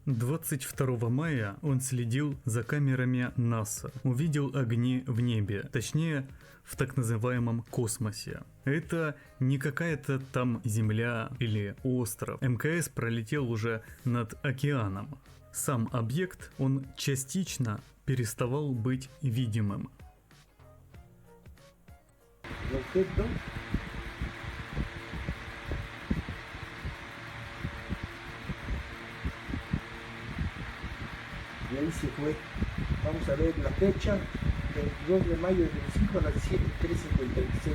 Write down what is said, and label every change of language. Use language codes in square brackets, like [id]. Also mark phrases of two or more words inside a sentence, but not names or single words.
[ru] 22 мая он следил за камерами НАСА, увидел огни в небе, точнее в так называемом космосе. Это не какая-то там Земля или остров. МКС пролетел уже над океаном. Сам объект, он частично переставал быть видимым. [es] Y ahí se fue. Vamos a ver la fecha, 22 de mayo del 5 a las 7:3:56.